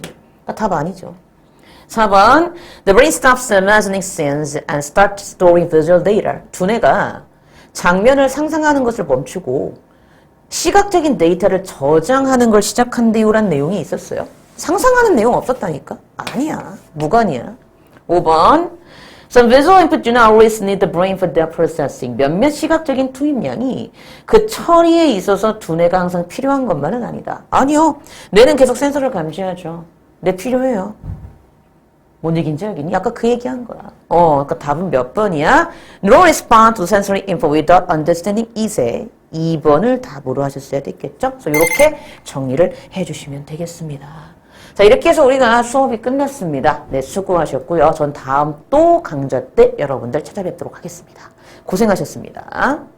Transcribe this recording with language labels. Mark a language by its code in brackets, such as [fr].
[ko] 그러니까 답 아니죠. 4번 [en] The brain stops imagining scenes and starts storing visual data. [ko] 두뇌가 장면을 상상하는 것을 멈추고 시각적인 데이터를 저장하는 걸 시작한대요라는 내용이 있었어요. 상상하는 내용 없었다니까? 아니야. 무관이야. [en] 5번 Some visual input do not always need the brain for their processing. [ko] 몇몇 시각적인 투입량이 그 처리에 있어서 두뇌가 항상 필요한 것만은 아니다. 아니요. 뇌는 계속 센서를 감지하죠. 뇌 필요해요. 뭔 얘기인지 알겠니? 아까 그 얘기한 거야. 그러니까 답은 몇 번이야? [en] No respond to sensory info without understanding is에 [ko] 2번을 답으로 하셨어야 됐겠죠? 그래서 이렇게 정리를 해주시면 되겠습니다. 자, 이렇게 해서 우리가 수업이 끝났습니다. 네, 수고하셨고요. 전 다음 또 강좌 때 여러분들 찾아뵙도록 하겠습니다. 고생하셨습니다.